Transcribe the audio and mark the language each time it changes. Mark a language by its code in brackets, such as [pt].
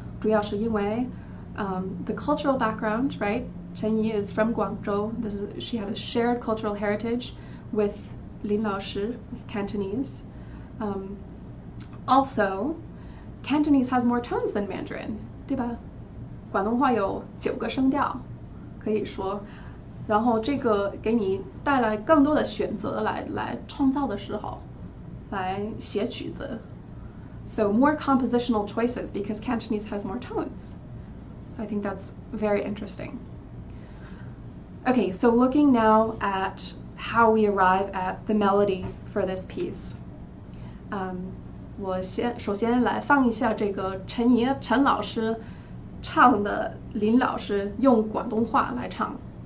[zh] 主要是因为 [en] the cultural background, right? Chen Yi is from Guangzhou. She had a shared cultural heritage with Lin Lao Shi, with Cantonese. Also, Cantonese has more tones than Mandarin, [zh] 对吧？广东话有9个声调，可以说，然后这个给你带来更多的选择来创造的时候，来写曲子。 [en] So more compositional choices because Cantonese has more tones. I think that's very interesting. Okay, so looking now at how we arrive at the melody for this piece. [zh] 我首先来放一下这个陈老师唱的林老师用广东话来唱。